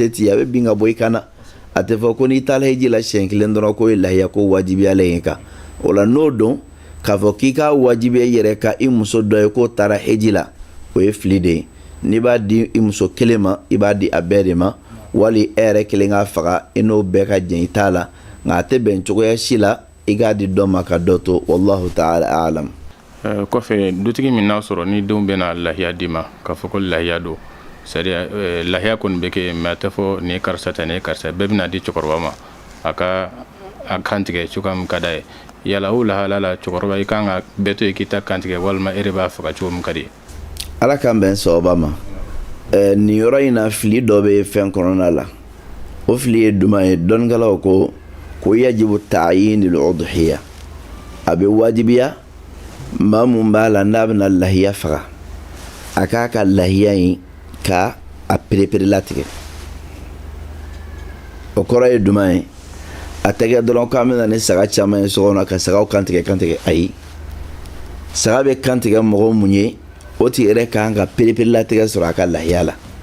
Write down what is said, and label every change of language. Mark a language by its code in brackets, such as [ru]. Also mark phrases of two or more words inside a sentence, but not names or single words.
[bm] se t'i ye a bɛ bin ka bɔ i kan na a tɛ fɔ ko n'i taala heji la siɲɛ kelen dɔrɔn ko ye lahiya ko wajibiyalen ye kan o la n'o don k'a fɔ k'i ka wajibiya i yɛrɛ ka i muso dɔ ye k'o taara heji la o ye fili de ye n'i b'a di i muso kelen ma i b'a di a bɛɛ de ma wali e yɛrɛ kelen k'a faga i n'o bɛɛ ka jɛn i t'a la nka a tɛ bɛn cogoya si la i k'a di dɔ ma ka dɔ to [ar] والله تعالى أعلم. [bm] Kɔfɛ dutigi min n'a sɔrɔ ni denw bɛna lahiya d'i ma k'a fɔ ko lahiya don c'est-à-dire lahiya kɔni bɛ kɛ mais a tɛ fɔ nin ye karisa ta nin ye karisa bɛɛ bɛna di cɛkɔrɔba ma a ka a kantigɛ cogoya min ka d'a ye yala o lahala la cɛkɔrɔba i kan ka bɛɛ to yen k'i ta kantigɛ walima e de b'a faga cogo min ka di ye. Ala k'an bɛn sababa ma nin yɔrɔ in na fili dɔ bɛ fɛn kɔnɔna la o fili ye jumɛn ye dɔnnikɛlaw ko [ar] يجب تعيين الأضحية [bm] a bɛ wajibiya maa mun b'a la n'a bɛna lahiya faga a k'a ka lahiya in ka a perepere latigɛ o kɔrɔ ye jumɛn ye a tɛ kɛ dɔrɔn k'an bɛna ni saga caman ye so kɔnɔ ka sagaw kantigɛ ayi saga bɛ kantigɛ mɔgɔ mun ye o tigi yɛrɛ kan ka perepere-latigɛ sɔrɔ a ka lahiya la.